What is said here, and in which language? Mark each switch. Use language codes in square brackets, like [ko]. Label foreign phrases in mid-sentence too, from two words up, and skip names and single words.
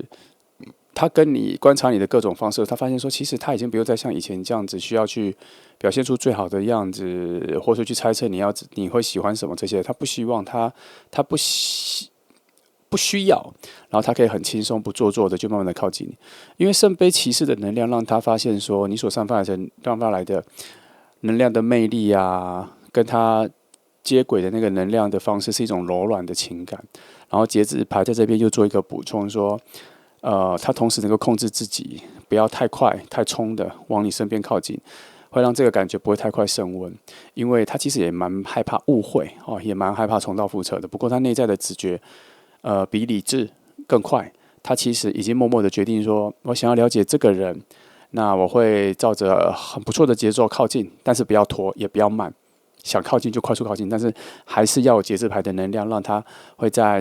[zh] 他跟你觀察你的各種方式，他發現說，其實他已經不用再像以前這樣子，需要去表現出最好的樣子，或者去猜測你會喜歡什麼這些。他不希望他不需要，然後他可以很輕鬆不做作的就慢慢的靠近你，因為聖杯騎士的能量讓他發現說，你所散發來的能量的魅力跟他接軌的那個能量的方式是一種柔軟的情感。然後節制牌在這邊又做一個補充說。他同時能夠控制自己，不要太快、太衝的往你身邊靠近，會讓這個感覺不會太快升溫。因為他其實也蠻害怕誤會，也蠻害怕重蹈覆轍的。不過他內在的直覺，比理智更快。他其實已經默默的決定說，我想要了解這個人，那我會照着很不錯的節奏靠近，但是不要拖，也不要慢，想靠近就快速靠近，但是還是要有節制牌的能量，讓他會在。